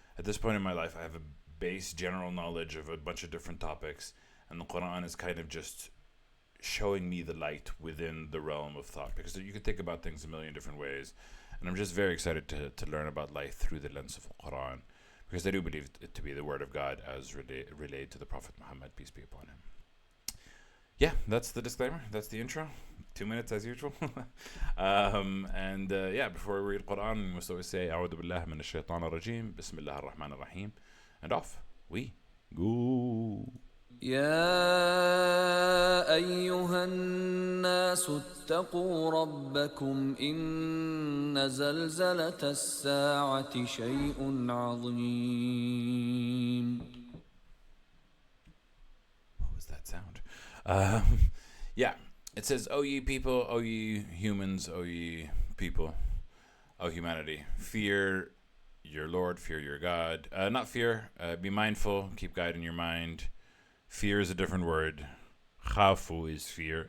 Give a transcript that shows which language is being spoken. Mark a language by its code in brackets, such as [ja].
[en] At this point in my life, I have a base general knowledge of a bunch of different topics, and the Quran is kind of just showing me the light within the realm of thought because you can think about things a million different ways, and I'm just very excited to learn about life through the lens of the Quran because I do believe it to be the word of God as relayed to the Prophet Muhammad, peace be upon him. Yeah, that's the disclaimer. That's the intro. 2 minutes as usual. And yeah, before we read Quran, we must always say, [ar] أعوذ بالله من الشيطان الرجيم, بسم الله الرحمن الرحيم, [en] and off we go. [ar] يا أيها الناس اتقوا ربكم إن زلزلة الساعة شيء عظيم. [en] What was that sound? Yeah, it says, "O ye people, O ye humans, O ye people, O humanity, fear your Lord, fear your God. Not fear. Be mindful. Keep God in your mind. Fear is a different word. Khafu is fear.